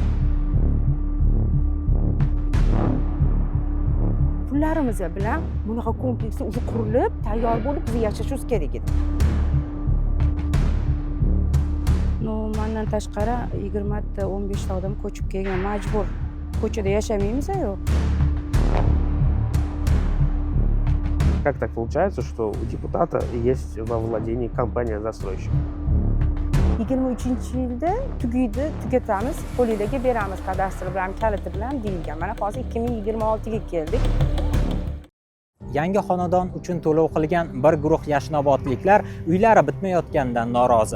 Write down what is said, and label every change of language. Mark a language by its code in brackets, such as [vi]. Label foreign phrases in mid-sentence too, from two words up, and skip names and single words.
[uz] Pullarimiz bilan bunaqa kompleksni o'zi qurilib, tayyor bo'lib, biz yashashimiz kerak edi. Mandan tashqari 20 ta 15 ta odam ko'chib kelgan, majbur. Ko'chada yashamaymiz-ku. [ru] Как так получается, что у депутата есть во владении компания-застройщик? [uz] 23-yilda tugaydi, tugatamiz, qo'lingizga beramiz, kadastr bilan, kaliti bilan deyilgan. Mana hozir 2026 ga keldik. Yangi xonadon uchun to'lov qilgan bir guruh yashnobodliklar uylari bitmayotganidan norozi.